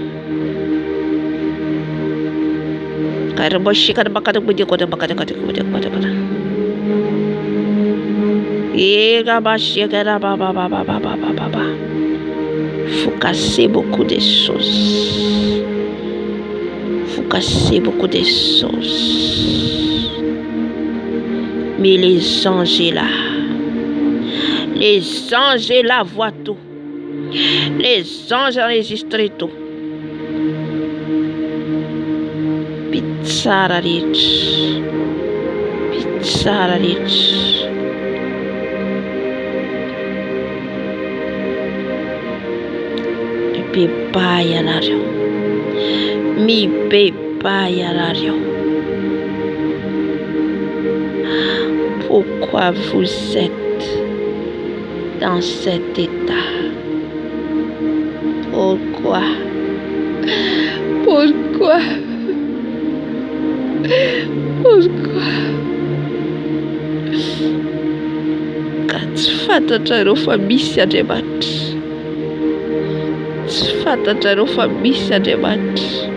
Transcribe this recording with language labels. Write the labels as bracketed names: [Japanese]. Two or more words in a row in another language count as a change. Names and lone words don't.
[French] Faut casser beaucoup de choses. Faut casser beaucoup de choses. Mais les anges là. Les anges là voient tout. Les anges enregistrent tout. [Malagasy] Tsara rehetra mibebay ianareo mibebay ianareo. [French] Pourquoi vous êtes dans cet état? [Malagasy] Pourquoi ka tsy fantatrareo fa misy Andriamanitra. Tsy fantatrareo fa misy Andriamanitra.